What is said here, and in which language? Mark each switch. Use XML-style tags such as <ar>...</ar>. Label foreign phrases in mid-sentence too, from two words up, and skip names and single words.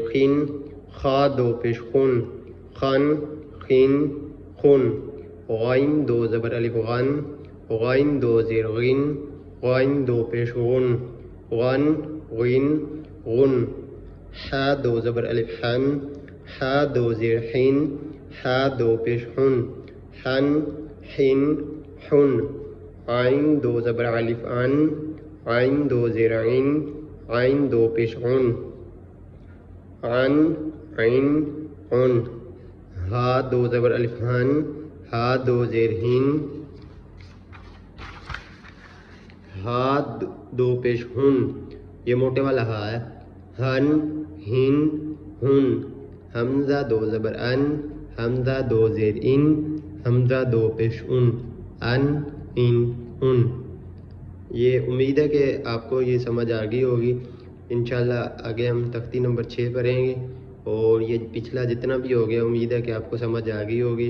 <ur>خن، خا دو پیش خن، خن خن خن، غین دو زبر الف غن، غین دو زیر غن، غین دو پیش غن، غن غن غن، حا دو زبر الف حن، حا دو زیر حن، حا دو پیش حن، حن حن حن، عین دو زبر الف عن، عین دو زیر عین، عین دو پیش عن، عن عین عن، ہا دو زبر الف ہن، ہا دو زیر ہن، ہا دو پیش ہن، یہ موٹے والا ہا ہے، ہن ہن ہن، حمزہ دو زبر ان، حمزہ دو زیر ان، حمزہ دو پیش ان ان۔ یہ امید ہے کہ آپ کو یہ سمجھ آ گئی ہوگی۔ انشاءاللہ آگے ہم تختی نمبر 6 پڑھیں گے، اور یہ پچھلا جتنا بھی ہو گیا امید ہے کہ آپ کو سمجھ آ گئی ہوگی۔</ur>